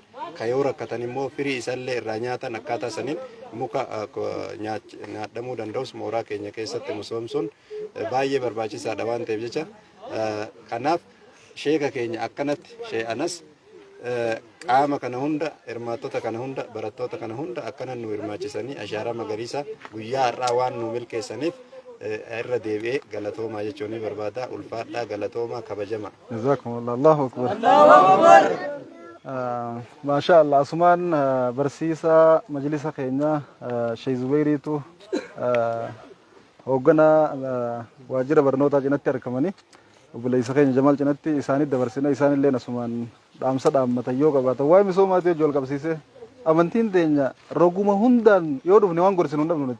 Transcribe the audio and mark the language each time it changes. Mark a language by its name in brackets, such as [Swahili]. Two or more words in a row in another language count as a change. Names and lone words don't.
[Oromo] ka yoo rakkatan immoo firii isallee irraa nyaatan akkaataa saniin muka nyaadhamuu danda'us mooraa keenya keessatti misoomsuun baay'ee barbaachisaadha waan ta'eef jecha kanaaf sheeka keenya akkanatti shee'anas qaama kana hunda hirmaattota kana hunda barattoota kana hunda akkanan nu hirmaachisanii ashaaraa magariisa guyyaa har'aa waan nu milkeessaniif irra deebi'ee galatoomaa jechuun barbaada. Ulfaadhaa galatoomaa kabajama. [Arabic] جزاكم الله. الله أكبر. الله أكبر. [Oromo] Maashaallah asumaan barsiisaa majlisa keenya Sheikh Zubairiitu hoogganaa waajjira barnootaa cinatti argamanii obboleessa keenya Jamaal cinatti isaanitti dabarsina isaanillee asumaan dhaamsa dhaammatan yoo qabaatan waa'ee misoomaatiif ijoo qabsiisee amantiin teenya roguma hundaan yoo dhufne waan gorsinu hin dhabnu nuti.